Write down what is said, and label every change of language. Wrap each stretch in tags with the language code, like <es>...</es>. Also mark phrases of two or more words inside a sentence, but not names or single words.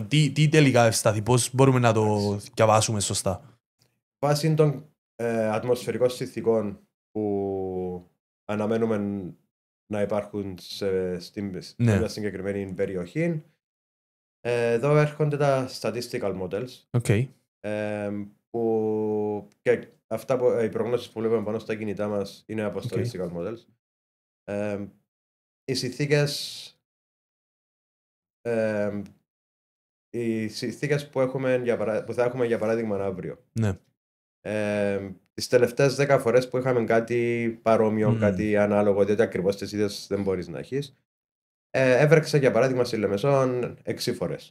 <el>Τι τελικά ευσταθεί, πώς μπορούμε να το διαβάσουμε σωστά? Βάσει των ατμοσφαιρικών συνθηκών που αναμένουμε να υπάρχουν σε μια συγκεκριμένη περιοχή, εδώ έρχονται τα</el> <en>statistical models,</en> <el>που και αυτά οι προγνώσεις που βλέπουμε πάνω στα κινητά μας είναι από</el> <en>statistical models.</en> <el>Οι συνθήκες που θα έχουμε για παράδειγμα αύριο. Ναι. Τις τελευταίες 10 φορές που είχαμε κάτι παρόμοιο, κάτι ανάλογο, διότι ακριβώς τις ίδιες δεν μπορείς να έχεις, έβρεξε για παράδειγμα στη Λεμεσόν 6 φορές.</el>